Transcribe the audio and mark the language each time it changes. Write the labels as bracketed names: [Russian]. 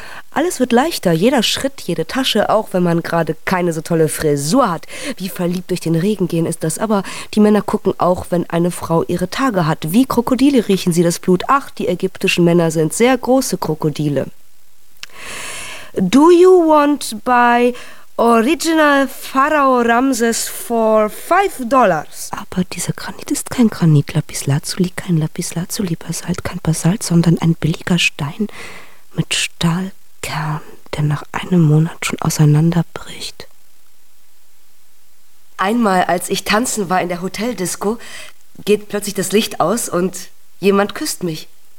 [German] Alles wird leichter, jeder Schritt, jede Tasche, auch wenn man gerade keine so tolle Frisur hat. Wie verliebt durch den Regen gehen ist das. Aber die Männer gucken auch, wenn eine Frau ihre Tage hat. Wie Krokodile riechen sie das Blut. Ach, die ägyptischen Männer sind sehr große Krokodile. [English] Do you want buy original Pharao Ramses for $5? [German] Aber dieser Granit ist kein Granit. Lapislazuli, kein Lapislazuli Basalt, kein Basalt, sondern ein billiger Stein mit Stahl. Kern, der nach einem Monat schon auseinanderbricht. Einmal, als ich tanzen war in der Hoteldisco, geht plötzlich das Licht aus und jemand küsst mich.